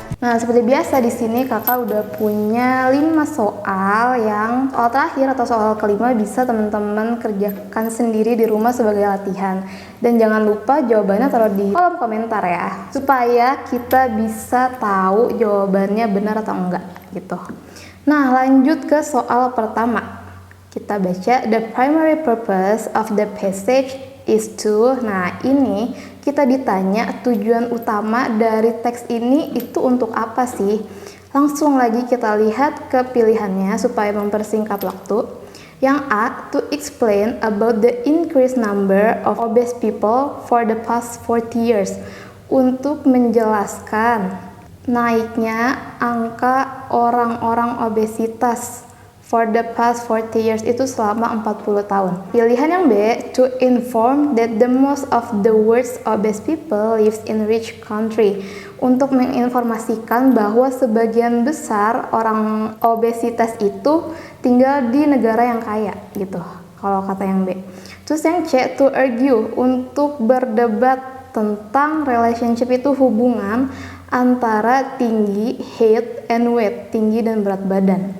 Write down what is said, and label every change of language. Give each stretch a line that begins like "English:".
Indonesian: Nah, seperti biasa di sini kakak udah punya 5 soal yang soal terakhir atau soal kelima bisa teman-teman kerjakan sendiri di rumah sebagai latihan. Dan jangan lupa jawabannya taruh di kolom komentar ya, supaya kita bisa tahu jawabannya benar atau enggak gitu. Nah, lanjut ke soal pertama. Kita baca,
English: the primary purpose of the passage is to.
Indonesian: Nah, ini kita ditanya tujuan utama dari teks ini itu untuk apa sih? Langsung lagi kita lihat ke pilihannya supaya mempersingkat waktu. Yang A,
English: to explain about the increased number of obese people for the past 40 years.
Indonesian: Untuk menjelaskan naiknya angka orang-orang obesitas
English: for the past 40 years
Indonesian: itu selama 40 tahun. Pilihan yang B,
English: to inform that the most of the world's obese people lives in rich country.
Indonesian: Untuk menginformasikan bahwa sebagian besar orang obesitas itu tinggal di negara yang kaya gitu. Kalau kata yang B. Terus yang C,
English: to argue,
Indonesian: untuk berdebat tentang relationship itu hubungan antara tinggi,
English: height, and weight,
Indonesian: tinggi dan berat badan.